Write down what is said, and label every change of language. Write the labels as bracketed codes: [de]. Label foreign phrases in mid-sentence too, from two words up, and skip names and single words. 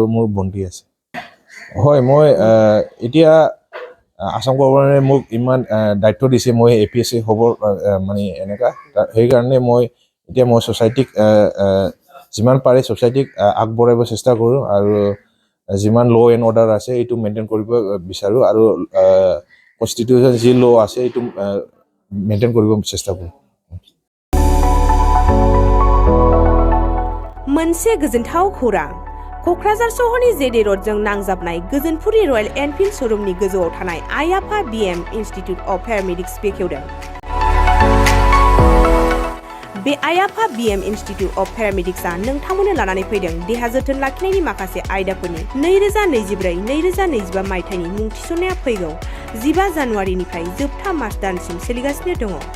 [as] মোৰ ভণ্টি আছে হয় মই এতিয়া আসাম গভৰ্ণমেণ্টে মোক ইমান দায়িত্ব দিছে মই APSC হ'ব মানে এনেকুৱা সেইকাৰণে মই এতিয়া মই ছ'চাইটিক যিমান পাৰে ছ'চাইটিক আগবঢ়াব চেষ্টা কৰোঁ আৰু যিমান [en] law and order [as] আছে এইটো মেইনটেইন কৰিব বিচাৰোঁ আৰু কনষ্টিটিউশ্যন যি ল' আছে এইটো মেইনটেইন কৰিব চেষ্টা কৰোঁ [brx] मोनसे गोजोनथाव खौरां क'क्राझार सहरनि जेडे रडजों नांजाबनाय गोजोनपुरी रयेल एनफिल्ड श'रुमनि गोजौआव थानाय आइ आफा BM इन्स्टिट्युट अफ पेरामेडिक्स बेखेवदों बे आइ आफा BM इन्स्टिट्युट अफ पेरामेडिक्सआ नोंथांमोननो लानानै फैदों देहा जोथोन लाखिनायनि माखासे आयदाफोरनि 2024-2025 मायथाइनि मुं थिसननाया फैगौ 15 जानुवारिनिफ्राय जोबथा मार्च दानसिम सोलिगासिनो दङ